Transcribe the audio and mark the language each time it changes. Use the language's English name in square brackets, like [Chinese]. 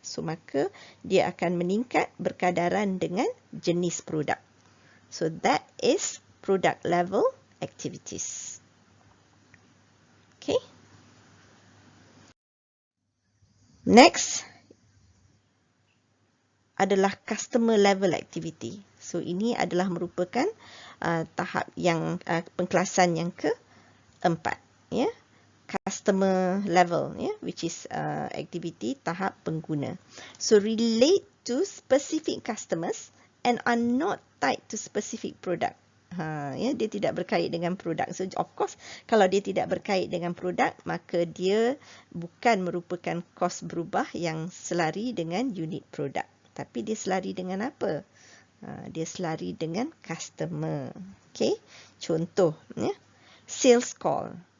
[Malay] So, maka dia akan meningkat berkadaran dengan jenis produk. [English] So, that is product level activities. Okay. [Malay] Next adalah customer level activity. So, ini adalah merupakan tahap yang pengkelasan yang keempat. [English] Customer level, which is activity [Malay] tahap pengguna. [English] So, relate to specific customers and are not tied to specific product. [Malay] Ya, dia tidak berkait dengan produk. [English] So of course [Malay] kalau dia tidak berkait dengan produk, maka dia bukan merupakan kos berubah yang selari dengan unit produk. Tapi dia selari dengan apa? Dia selari dengan customer. Okay, contoh ya, sales call.